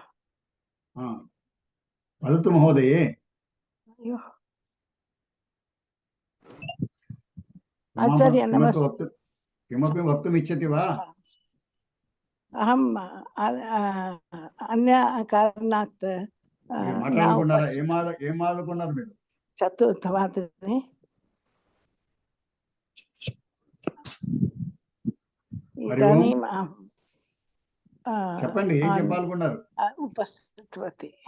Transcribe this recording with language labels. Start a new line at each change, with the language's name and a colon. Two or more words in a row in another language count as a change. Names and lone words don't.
Sanskrit: वदतु महोदये। आचार्य नमस्ते। किमपि वक्तुम् इच्छति वा? अहम् अन्य कारणात्
Telugu: ఏమాడుకున్నారు మీరు?
Sanskrit: చతుర్థవాదనే ఇదానీం
Telugu: చెప్పండి, ఏం చెప్పాలనుకున్నారు?
Sanskrit: ఉపస్థితవతి.